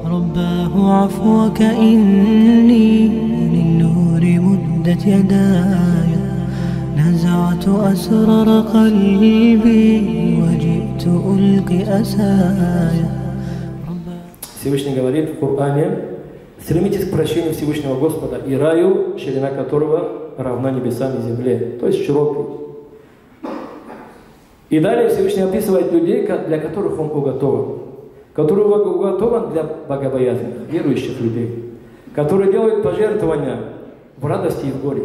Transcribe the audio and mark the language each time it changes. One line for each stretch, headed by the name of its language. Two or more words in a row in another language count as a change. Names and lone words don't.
Arabic: رباه عفوك إني للنور مدت يداي نزعت أسرار قلبي وجئت ألقي أسايا.
Russian: Всевышний говорит в Коране: стремитесь к прощению Всевышнего Господа и раю, ширина которого равна небесам и земле, то есть широкий. И далее Всевышний описывает людей, для которых Он уготован, который уготован для богобоязных, верующих людей, которые делают пожертвования в радости и в горе.